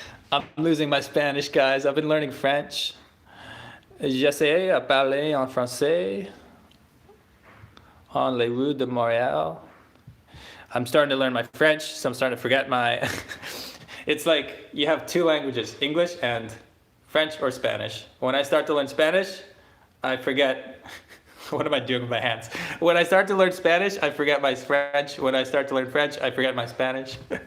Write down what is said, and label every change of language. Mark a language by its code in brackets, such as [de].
[en] I'm losing my Spanish, guys. I've been learning French. [fr] J'essaie à parler en français on les rues de Montréal. [en] I'm starting to learn my French, so I'm starting to forget my... It's like you have two languages, English and French or Spanish. When I start to learn Spanish, I forget... What am I doing with my hands? When I start to learn Spanish, I forget my French. When I start to learn French, I forget my Spanish.